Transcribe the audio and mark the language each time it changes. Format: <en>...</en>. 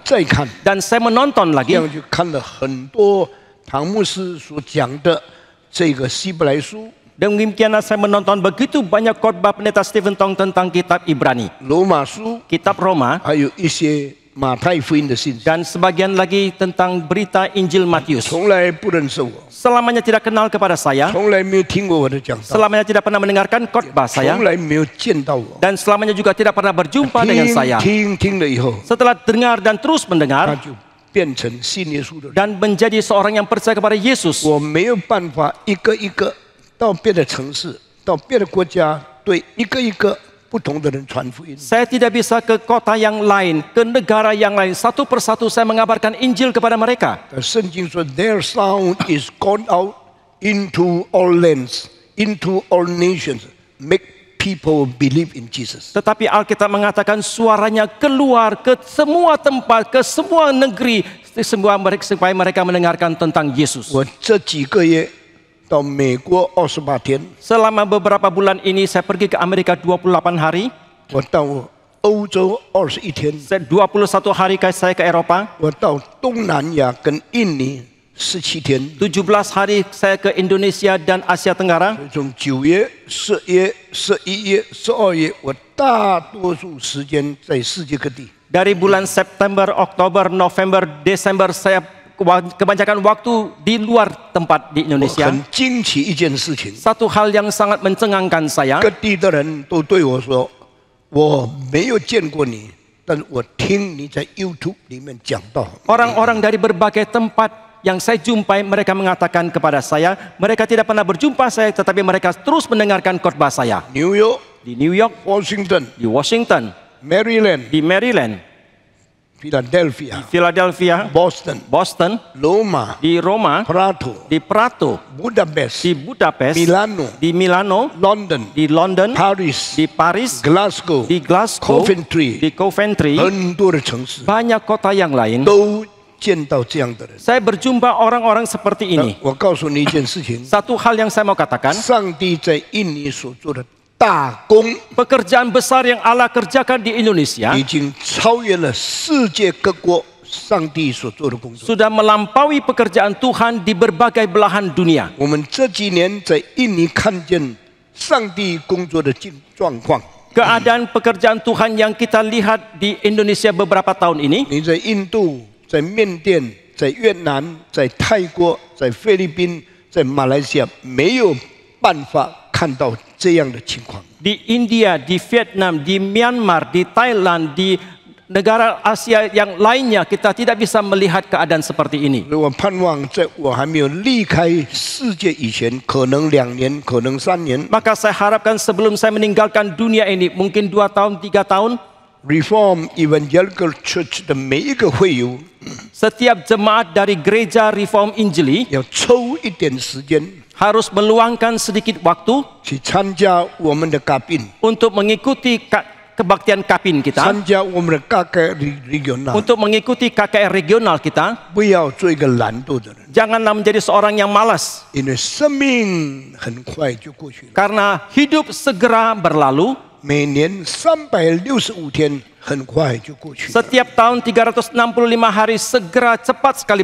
<zh>再看，</zh> <id>dan saya menonton</id> <zh>这</zh> <id>lagi</id> <zh>样就看了很多唐牧师所讲的这个希伯来书、</zh> <id>demikianlah saya menonton begitu banyak khotbah pendeta Stephen Tong tentang kitab Ibrani,</id> <zh>罗马书，</zh> <id>kitab Roma</id> <zh>还有一些马太福音的信息，</zh> <id>dan sebagian lagi tentang berita Injil Matius.</id> <zh>从来不认识我，</zh> <id>Selamanya tidak kenal kepada saya,</id> <zh>从来没有听过我的讲道，</zh> <id>selamanya tidak pernah mendengarkan khotbah saya</id> <zh>从来没有见到我。</zh> <id>dan selamanya juga tidak pernah berjumpa dengan saya.</id> <zh>听了以后，</zh> <id>Setelah dengar dan terus</id> <zh>他</zh> <id>mendengar</id> <zh>就变成信耶稣的人。</zh> <id>dan menjadi seorang yang percaya kepada Yesus.</id> <zh>我没有办法一个一个到别的城市、到别的国家，对一个一个不同的人传福音。</zh> <id>Saya tidak bisa ke kota yang lain, ke negara yang lain. Satu persatu saya mengabarkan Injil kepada mereka.</id> <zh>圣经说</zh> <en>，Their sound is gone out into all lands, into all nations, make people believe in Jesus.</en> <id>Tetapi Alkitab mengatakan suaranya keluar ke semua tempat, ke semua negeri, supaya mereka mendengarkan tentang Yesus.</id> <zh>我这几个月到美国28天，</zh> <id>Selama beberapa bulan ini saya pergi ke Amerika 28 hari,</id> <zh>我到欧洲21天，</zh> <id>21 hari saya ke Eropa,</id> <zh>我到东南亚跟印尼17天。</zh> <id>17 hari saya ke Indonesia dan Asia Tenggara.</id> <zh>从9月、10月、11月、12月，我大多数时间在世界各地。</zh> <id>Dari bulan September, Oktober, November, Desember saya kebanyakan waktu di luar tempat di</id> <zh>我</zh> <id>Indonesia.</id> <zh>很惊奇一件事情，</zh> <id>Satu hal yang sangat mencengangkan saya,</id> <zh>各地的人都对我说：“我没有见过你，但我听你在 YouTube 里面讲到。”</zh> <id>orang-orang dari berbagai tempat yang saya jumpai mereka mengatakan kepada saya, mereka tidak pernah berjumpa saya, tetapi mereka terus mendengarkan khotbah saya.</id> <zh>New York,</zh> <id>Di New York,</id> <zh>Washington,</zh> <id>di Washington,</id> <zh>Maryland,</zh> <id>di Maryland,</id> <zh>Philadelphia,</zh> <id>Philadelphia,</id> <zh>Boston,</zh> <id>Boston,</id> <zh>Roma,</zh> <id>di Roma,</id> <zh>Prato,</zh> <id>di Prato,</id> <zh>Budapest,</zh> <id>di Budapest,</id> <zh>Milano,</zh> <id>di Milano,</id> <zh>London,</zh> <id>di London,</id> <zh>Paris,</zh> <id>di Paris,</id> <zh>Glasgow,</zh> <id>di Glasgow,</id> <zh>Coventry，</zh> <id>di Coventry,</id> <zh>很多的城市</zh> <id>banyak kota yang lain.</id> <zh>都见到这样的人。</zh> <id>Saya berjumpa orang-orang seperti ini.</id> <zh>我告诉你一件事情，</zh> <id>Satu hal yang saya mau katakan,</id> <zh>上帝在印尼所做的大功，</zh> <id>pekerjaan besar yang Allah kerjakan di Indonesia</id> <zh>已经超越了世界各国上帝所做的工作。</zh> <id>sudah melampaui pekerjaan Tuhan di berbagai belahan dunia.</id> <zh>我们这几年在印尼看见上帝工作的状况。</zh> <id>Keadaan pekerjaan Tuhan yang kita lihat di Indonesia beberapa tahun ini,</id> <zh>你在印度、在缅甸、在越南、在泰国、在菲律宾、在马来西亚，没有办法看到这样的情况。</zh> <id>di India, di Vietnam, di Myanmar, di Thailand, di negara Asia yang lainnya kita tidak bisa melihat keadaan seperti ini.</id> <zh>所以我盼望，在我还没有离开世界以前，可能2年，可能3年</zh> <id>Maka saya harapkan sebelum saya meninggalkan dunia ini, mungkin 2 tahun, 3 tahun,</id> <zh>，Reform Evangelical Church 的每一个会友</zh> <id>setiap jemaat dari gereja Reform Injili</id> <zh>要抽一点时间</zh> <id>harus meluangkan sedikit waktu</id> <zh>去参加我们的咖宾，</zh> <id>untuk mengikuti kebaktian kapin kita,</id> <zh>参加我们的regional，</zh> <id>untuk mengikuti KKR regional kita.</id> <zh>不要做一个懒惰的人，</zh> <id>Janganlah menjadi seorang yang malas,</id> <zh>因为生命很快就过去了。</zh> <id>karena hidup segera berlalu.</id> <zh>每年365天，很快就过去了。</zh> <id>Setiap tahun 365 hari segera cepat sekali</id>